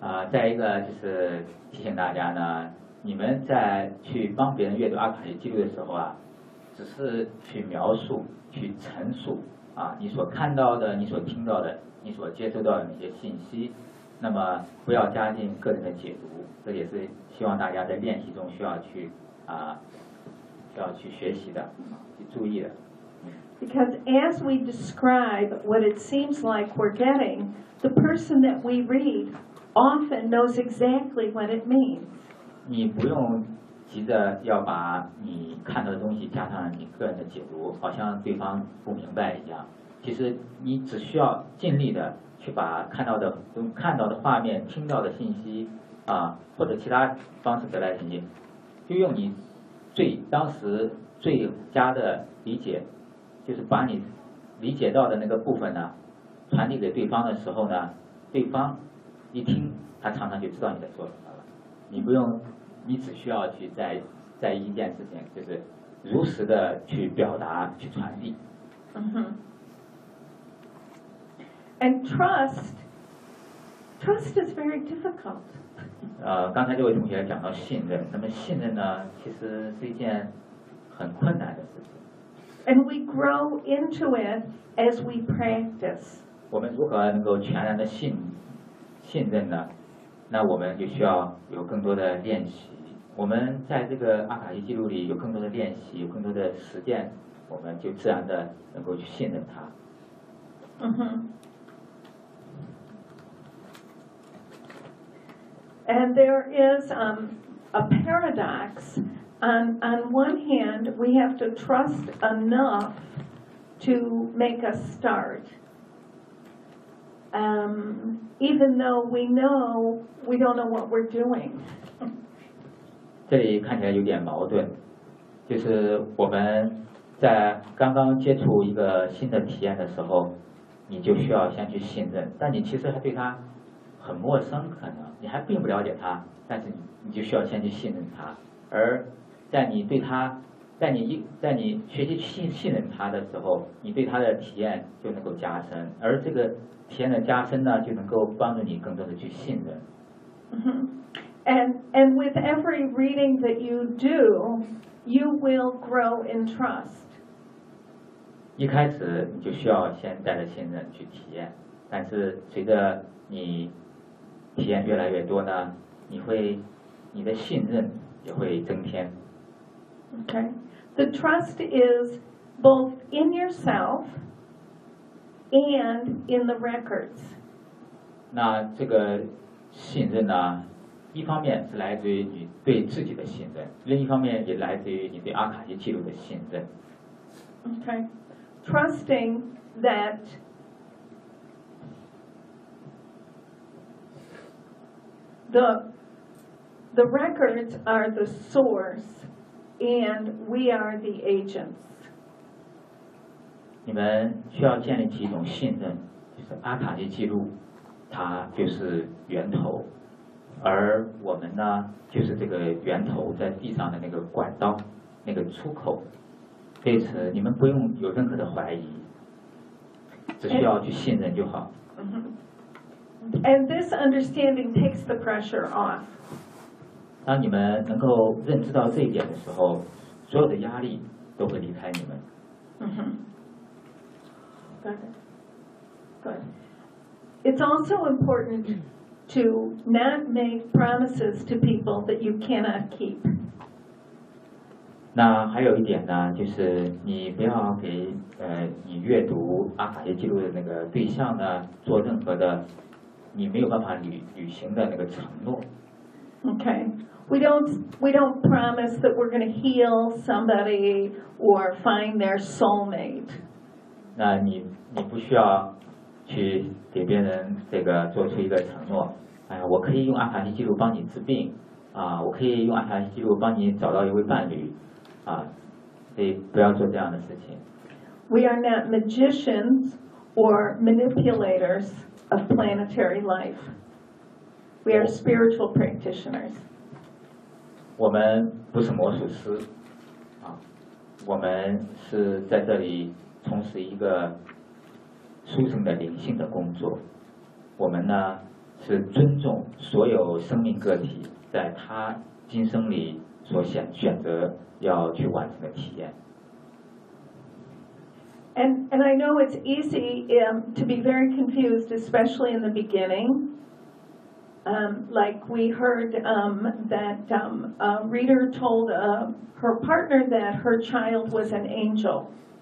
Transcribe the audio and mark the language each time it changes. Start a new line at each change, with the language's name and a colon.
Chinese: 再一个就是提醒大家呢，你们在去帮别人阅读阿卡西记录的时候啊，只是去描述、去陈述啊，你所看到的、你所听到的、你所接收到的那些信息，那么不要加进个人的解读，这也是希望大家在练习中需要去需要去学习的，去注意的。
English: Because as we describe what it seems like we're getting, the person that we read often knows exactly what it means.
Chinese: 你不用急着要把你看到的东西加上你个人的解读，好像对方不明白一样。其实你只需要尽力的去把看到的画面、听到的信息啊，或者其他方式得来信息，就用你最当时最佳的理解。就是把你理解到的那个部分呢传递给对方的时候呢，对方一听他常常就知道你在说什么了。你不用，你只需要去在一件事情，就是如实的去表达去传递。
English: And trust is very difficult.
Chinese: 刚才这位同学讲到信任，那么信任呢其实是一件很困难的事情。
English: And we grow into it as we practice.
Chinese: 我们如何能够全然的信任呢？那我们就需要有更多的练习。我们在这个阿卡西记录里有更多的练习，有更多的实践，我们就自然的能够去信任它。嗯哼。
English: And there is a paradox. On one hand, we have to trust enough to make a start, even though we know we don't know what we're doing.
Chinese: 这里看起来有点矛盾，就是我们在刚刚接触一个新的体验的时候，你就需要先去信任，但你其实还对它很陌生，可能你还并不了解它，但是你就需要先去信任它，而在你对他，在你学习信任他的时候，你对他的体验就能够加深，而这个体验的加深呢，就能够帮助你更多的去信任。
English: And with every reading that you do, you will grow in trust.
Chinese: 一开始你就需要先带着信任去体验，但是随着你体验越来越多呢，你的信任也会增添。
English: Okay, the trust is both in yourself and in the records.
Chinese: 那这个信任呢，一方面是来自于你对自己的信任，另一方面也来自于你对阿卡西记录的信任。
English: Okay, trusting that the records are the source. And we are the agents.
Chinese: 你们需要建立起一种信任，就是阿卡西记录，它就是源头，而我们呢，就是这个源头在地上的那个管道，那个出口。对此，你们不用有任何的怀疑，只需要去信任就好。
English: And this understanding takes the pressure off.
Chinese: 当你们能够认知到这一点的时候，所有的压力都会离开你们。
English: Good. It's also important to not make promises to people that you cannot keep.
Chinese: 那还有一点呢，就是你不要给你阅读阿卡西记录的那个对象呢做任何的你没有办法履行的那个承诺。
English: Okay. We don't promise that we're going to heal somebody or find their soulmate.
Chinese: 那你不需要去给别人这个做出一个承诺。哎呀，我可以用阿卡西记录帮你治病啊，我可以用阿卡西记录帮你找到一位伴侣啊，所以不要做这样的事情。
English: We are not magicians or manipulators of planetary life. We are spiritual practitioners.
Chinese: 我们不是魔术师，啊，我们是在这里从事一个殊胜的灵性的工作。我们呢是尊重所有生命个体在他今生里所选择要去完成的体验。
English: And I know it's easy to be very confused, especially in the beginning. Like we heard that a reader told her partner that her child was an angel.